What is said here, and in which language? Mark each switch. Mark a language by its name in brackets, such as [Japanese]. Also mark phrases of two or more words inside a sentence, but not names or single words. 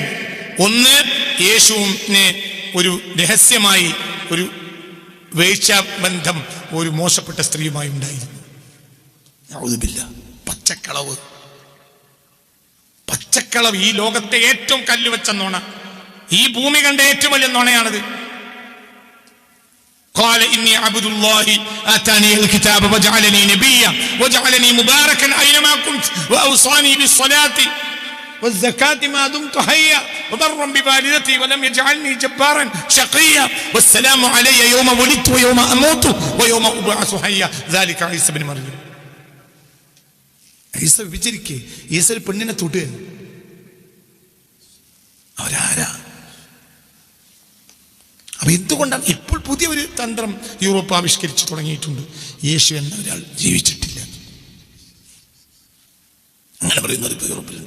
[Malayalam] ഒന്ന്, യേശുവിനെ ഒരു രഹസ്യമായി ഒരു വേശ്യാബന്ധം ഒരു മോശപ്പെട്ട സ്ത്രീയുമായി ഉണ്ടായിരുന്നു. പച്ചക്കളവ് ഈ ലോകത്തെ ഏറ്റവും കല്ലുവെച്ച നോണ, ഈ ഭൂമി കണ്ട ഏറ്റവും വലിയ നോണയാണത്. [Arabic] قال إني عبد الله آتاني الكتاب وجعلني نبيا وجعلني مباركا أينما كنت وأوصاني بالصلاة والزكاة ما دمت حيا وبرا بوالدتي ولم يجعلني جبارا شقيا والسلام علي يوم ولدت ويوم أموت ويوم أبعث حيا ذلك عيسى بن مريم. [Malayalam] ഈസ വിചരിക്കേ, ഈസ ഒരു പെണ്ണിനെ തൊട്ട് അവരാരാ? അപ്പൊ എന്തുകൊണ്ടാണ് ഇപ്പോൾ പുതിയ ഒരു തന്ത്രം യൂറോപ്പ് ആവിഷ്കരിച്ചു തുടങ്ങിയിട്ടുണ്ട്? യേശു എന്ന ഒരാൾ ജീവിച്ചിട്ടില്ല, അങ്ങനെ പറയുന്നത് ഇപ്പോൾ യൂറോപ്പിലുണ്ട്.